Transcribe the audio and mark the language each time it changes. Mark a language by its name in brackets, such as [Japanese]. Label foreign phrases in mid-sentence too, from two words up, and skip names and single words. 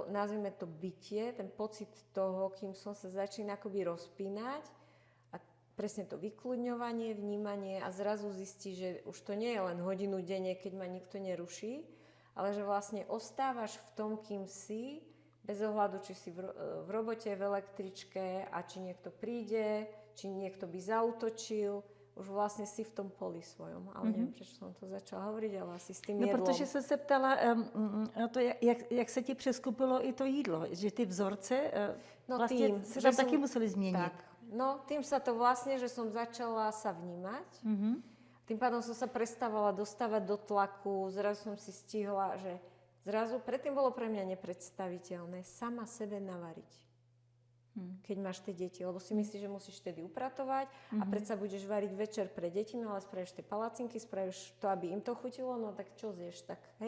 [Slovak] nazvime to bytie, ten pocit toho, kým som sa začína akoby rozpínať, presne to vykľudňovanie, vnímanie a zrazu zistí, že už to nie je len hodinu denne, keď ma nikto neruší, ale že vlastne ostávaš v tom, kým si, bez ohľadu, či si v robote, v električke a či niekto príde, či niekto by zaútočil, už vlastne si v tom poli svojom. Ale neviem, prečo som to začala hovoriť, ale asi s tým jedlom. [Czech] No, protože jsem se ptala na to, jak se ti přeskupilo i to jídlo, že ty vzorce vlastně se tam taky museli změnit. Tak. No, [Slovak] tým sa to vlastne, že som začala sa vnímať. Tým pádom som sa prestávala dostávať do tlaku, zrazu som si stihla, že zrazu, predtým bolo pre mňa nepredstaviteľné sama sebe navariť. Keď máš tie deti, lebo si myslíš, že musíš vtedy upratovať a predsa budeš variť večer pre deti, no ale spravíš tie palacinky, spravíš to, aby im to chutilo, no tak čo zješ, tak hej?